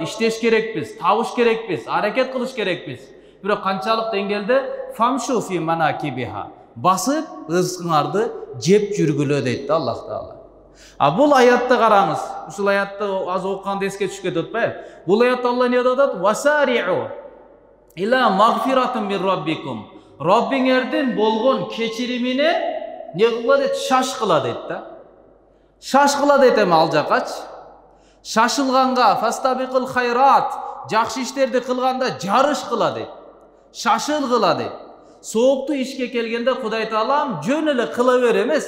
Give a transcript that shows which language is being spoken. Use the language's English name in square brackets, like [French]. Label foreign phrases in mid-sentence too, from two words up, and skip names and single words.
[Kyrgyz] Иштеш керекпиз, табыш керекпиз, аракет кылыш керекпиз. Бирок канчалык деңгээлде [Arabic] فامشوا في مناكبها. [Kyrgyz] Басып, рызкыңарды жеп жүргүлө дейт Аллах Таала. Бул аятты караңыз. Ушул аятты аз окуганда эске түшүп кетип атпайбы? Бул аятта Алла эмне деп атат? [Arabic] وسارعوا إلى مغفرة من ربكم. [Kyrgyz] Раббиңердин болгон кечиримине не кыла дейт? Шашкыла дейт да. Шашкыла дейт эми ал жакачы. Шашылганга [Arabic] فاستبقوا الخيرات, [Kyrgyz] жакшы иштерди кылганда жарыш кыла дейт. Шашылгыла дейт. Сооптуу ишке келгенде Кудай Таалам жөн эле кыла бер эмес.